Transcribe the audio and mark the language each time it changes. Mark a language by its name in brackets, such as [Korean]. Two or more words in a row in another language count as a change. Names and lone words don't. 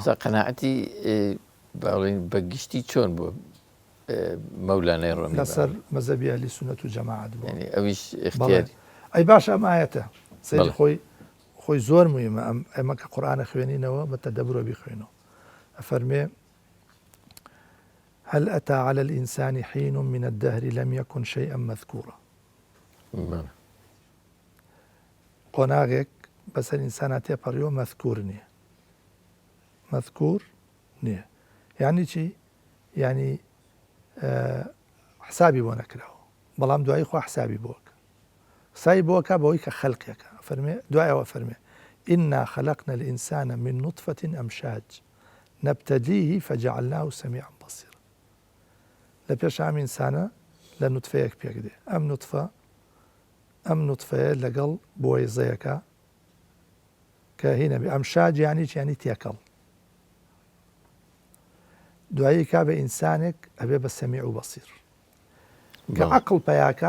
[Central Kurdish] قەناعەتی بەگشتی چۆن بووە مەولانای ڕۆمی لەسەر مەزهبی ئەهلی سونەت و جەماعەت بووە. ئەویش اختیاری. ئەی باشە ئەم ئایەتە سەیری خۆی زۆر موهیمە. ئەمە کە قورئانە خوێنینەوە بە تەدەببرەوە بیخوێنەوە. [Arabic] ئەفەرمێ هل أتى على الإنسان حين من الدهر لم يكن شيئا مذكورا. [Central Kurdish] قۆناغێک بەسەر ئینسانە تێپەڕیەوە مەذکور نییە. مەذکور نییە. یعنی چی؟ یعنی حسابی بۆ نەکراوە بەڵام دوایی خوا حسابی بۆکە. سای بۆکە بەوەی کە خەڵقیەکە. فەرمێ دوایەوە فەرمێ [Arabic] إنا خلقنا الإنسان من نطفة أمشاج نبتليه فجعلناه سميعا بصيرا. [Central Kurdish] لە پێش ئەم ئینسانە لە نوتفەیەک پێک دێ. ئەم نوتفەیە لەگەڵ بۆیزەیەەکە کە هینە بێ. ئەمشاج یعنی چیانی تێکەڵ. دوایی کا بە ئینسانێک ئەبێ بە سەمیع و بەسیر کە عەقڵ پەیاکە.